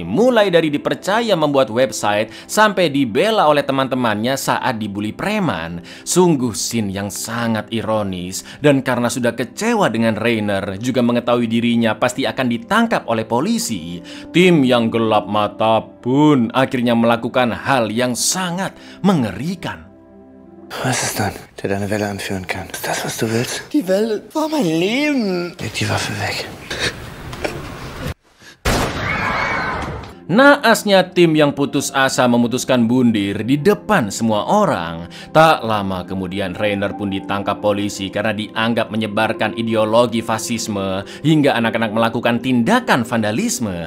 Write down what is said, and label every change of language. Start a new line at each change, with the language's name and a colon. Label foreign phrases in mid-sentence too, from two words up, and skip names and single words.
Indonesian: Mulai dari dipercaya membuat website sampai dibela oleh teman-temannya saat dibully preman. Sungguh scene yang sangat ironis. Dan karena sudah kecewa dengan Rainer, juga mengetahui dirinya pasti akan ditangkap oleh polisi, Tim yang gelap mata pun akhirnya melakukan hal yang sangat mengerikan.
German: Was ist dann, der deine Welle anführen kann? Ist das, was du willst? Die Welle war mein Leben. Leg die Waffe weg.
Indonesian: Naasnya Tim yang putus asa memutuskan bundir di depan semua orang. Tak lama kemudian Rainer pun ditangkap polisi karena dianggap menyebarkan ideologi fasisme hingga anak-anak melakukan tindakan vandalisme.